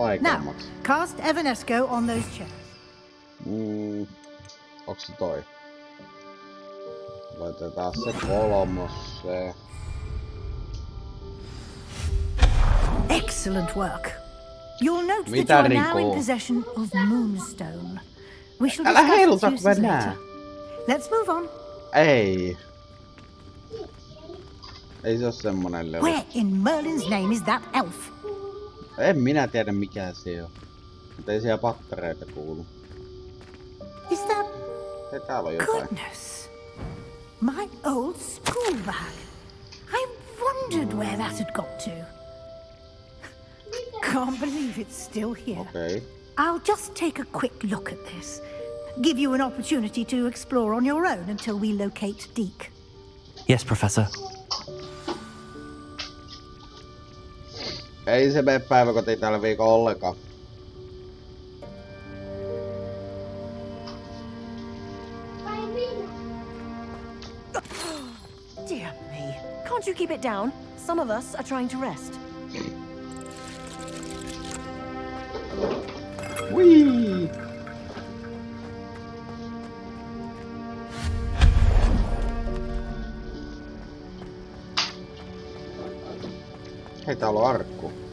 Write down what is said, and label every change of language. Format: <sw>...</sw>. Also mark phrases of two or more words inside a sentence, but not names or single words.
<fi>vaikeammaksi.</fi> <en>cast Evanesco on those chairs.</en> <fi>Onks se toi? Laitetaan se kolmosseen.</fi> <en>Excellent work. You'll note</en> <fi>Mitä</fi> <en>that you are now in</en> <fi>rikoo?</fi> <en>possession of Moonstone. We shall</en> <fi>Älä</fi> <en>discuss</en> <fi>heiluta,</fi> <en>its</en> <fi>kun</fi> <en>uses</en> <fi>mä</fi> <en>later.</en> <fi>näen.</fi> <en>Let's move on.</en> <fi>Ei. Ei se oo semmonen lelu.</fi> <en>Where in Merlin's name is that elf?</en> <fi>En minä tiedä mikä se on. Mutta ei siellä pattereita kuulu.</fi> <en>Is that...</en> <fi>Ei täällä on jotain.</fi> <en>Goodness. My old school bag. I wondered where that had got to. Can't believe it's still here.</en> <fi>Okei.</fi> <en>I'll just take a quick look at this. Give you an opportunity to explore on your own until we locate Deke. Yes, Professor.</en> <fi>Ei se mene päiväkotiin tällä viikolla ollenkaan.</fi> <en>Dear me. Can't you keep it down? Some of us are trying to rest. Whee!</en> <fi>Hei, täällä on arkku.</fi>